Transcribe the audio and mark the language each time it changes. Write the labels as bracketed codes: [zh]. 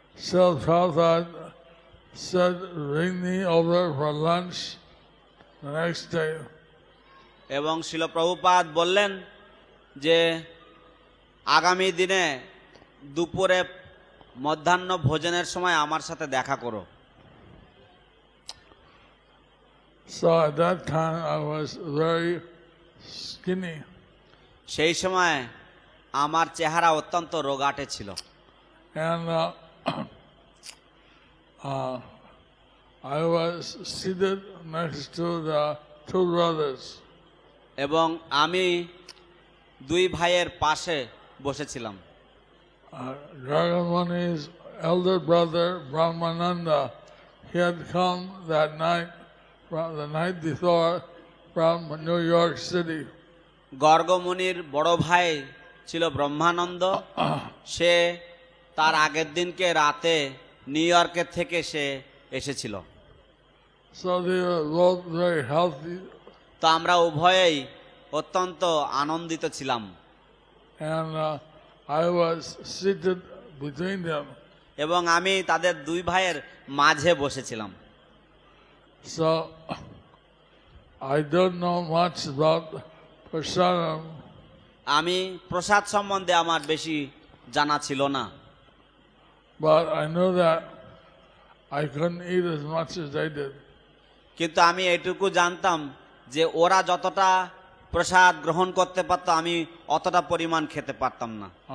[en] So Prabhupada said, "Bring me over for lunch the next day." [bn] এবং শিল প্রভুপাদ বললেন যে আগামী দিনে দুপুরে মধ্যাহ্ন ভোজনের সময় আমার সাথে দেখা করো। [en] So at that time I was very skinny. [bn] সেই সময় আমার চেহারা অত্যন্ত রোগাটে ছিল। [en] And I was seated next to the two brothers. [bn] এবং আমি দুই ভাইয়ের পাশে বসেছিলাম। [en] Gargamani's elder brother, Brahmananda, he had come that night, the night before, from New York City. [bn] গর্গমুনির বড় ভাই ছিল ব্রহ্মানন্দ, সে তার আগের দিনকে রাতে নিউ ইয়র্কের থেকে সে এসেছিল। [en] So they were both very healthy. [bn] তো আমরা উভয়েই অত্যন্ত আনন্দিত ছিলাম। [en] And I was seated between them. [bn] এবং আমি তাদের দুই ভাইয়ের মাঝে বসেছিলাম। [en] So I don't know much about prasadam. [bn] আমি প্রসাদ সম্বন্ধে আমার বেশি জানা ছিল না, [en] But I know that I couldn't eat as much as they did. [bn] কিন্তু আমি এটুকু জানতাম যে ওরা যতটা প্রসাদ গ্রহণ করতে পারত আমি অতটা পরিমাণ খেতে পারতাম না।